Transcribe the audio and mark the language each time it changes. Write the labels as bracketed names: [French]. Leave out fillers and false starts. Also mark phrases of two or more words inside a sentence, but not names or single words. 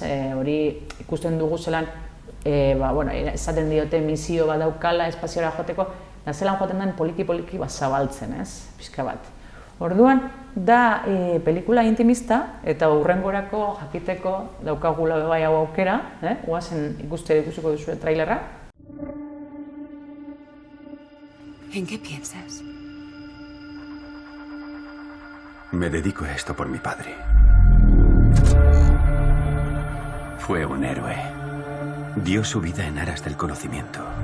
[Basque] Hori ikusten dugu zelan, esaten diote misio bat daukala espaziora joateko, eta zelan joaten den poliki-poliki zabaltzen, ez? Pixka bat. Orduan, da pelikula intimista eta hurrengorako jakiteko daukagula bai hau aukera, goazen ikusiko duzu trailerra. [Spanish] ¿En qué piensas? Me dedico a esto por mi padre. Fue un héroe. Dio su vida en aras del conocimiento.